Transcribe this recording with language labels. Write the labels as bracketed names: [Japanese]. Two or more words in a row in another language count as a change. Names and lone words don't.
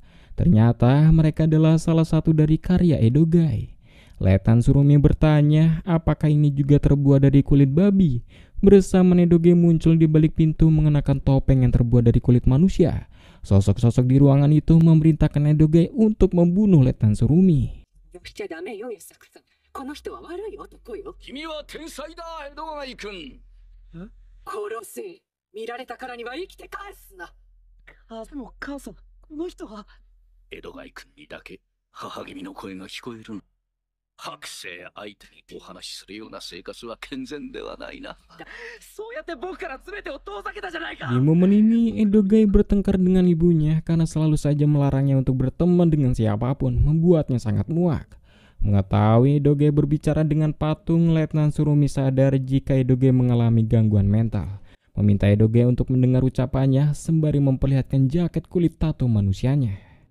[Indonesian] Ternyata mereka adalah salah satu dari karya Edogai. Letnan Surumi bertanya apakah ini juga terbuat dari kulit babi. Bersama Edogai muncul di balik pintu mengenakan topeng yang terbuat dari kulit manusia. Sosok-sosok di ruangan itu memerintahkan Edogai untuk membunuh Letnan Surumi. [Japanese] 君は天才だ、エドガイ君。殺せ。見られたからには生きて返すな。でも母さん、この人は。エドガイ君にだけ母君の声が聞こえるの。剥製相手にお話しするような生活は健全ではないな。そうやって僕から全てを遠ざけたじゃないか。 [Indonesian] Di momen ini Edogai bertengkar dengan ibunya karena selalu saja melarangnya untuk berteman dengan siapapun, membuatnya sangat muak. Mengetahui Edogai berbicara dengan patung, Letnan Surumi sadar jika Edogai mengalami gangguan mental. Meminta Edogai untuk mendengar ucapannya sembari memperlihatkan jaket kulit tato manusianya.